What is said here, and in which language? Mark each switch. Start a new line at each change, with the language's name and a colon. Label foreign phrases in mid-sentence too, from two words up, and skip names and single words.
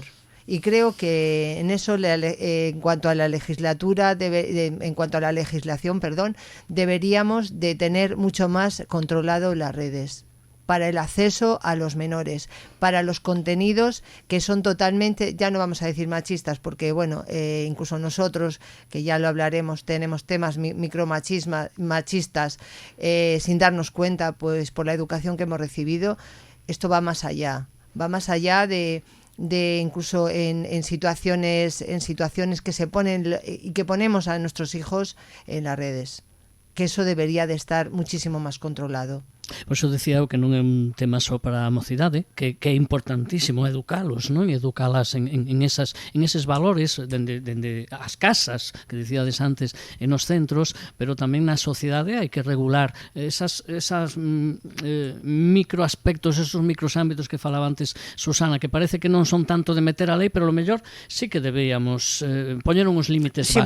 Spanish: Y creo que en eso, en cuanto a la legislación, deberíamos de tener mucho más controlado las redes para el acceso a los menores, para los contenidos que son totalmente, ya no vamos a decir machistas, porque bueno, incluso nosotros, que ya lo hablaremos, tenemos temas machistas sin darnos cuenta, pues por la educación que hemos recibido. Esto va más allá de incluso en situaciones que se ponen y que ponemos a nuestros hijos en las redes, que eso debería de estar muchísimo más controlado.
Galician: Por eso decía eu que non é un tema só para a mocidade, que é importantísimo educalos, non? E educalas en eses valores dende as casas, que dicíades antes, en os centros, pero tamén na sociedade hai que regular esas microaspectos, esos microámbitos que falaba antes Susana, que parece que non son tanto de meter a lei, pero a lo mellor sí que debíamos poñer uns límites básicos.